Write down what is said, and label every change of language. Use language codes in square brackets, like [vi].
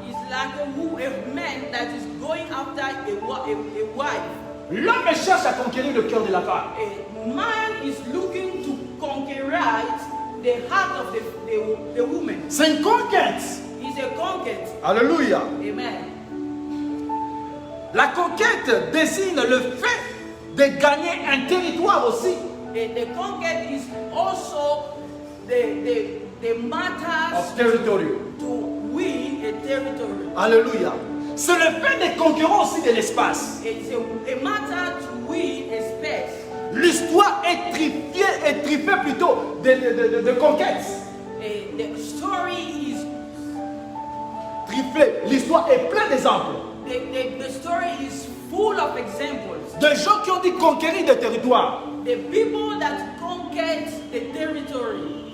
[en] It's like a man that is going after a wife. [fr] L'homme cherche à conquérir le cœur de la femme. [en] A man is looking to conquer the heart of the woman. [fr] C'est une conquête. [en] It's a conquest. Alléluia. Amen. [fr] La conquête désigne le fait de gagner un territoire aussi. [en] The conquest is also the matters Of territory. to win a territory. Alléluia. [fr] C'est le fait de conquérir aussi de l'espace. [en] It's a matter to win a space. [fr] L'histoire est triffée plutôt de conquêtes. [en] The story is [fr] Triffée. L'histoire est pleine d'exemples. [en] the story is full of examples. [fr] De gens qui ont dit conquérir des territoires. [en] The people that conquered the territory.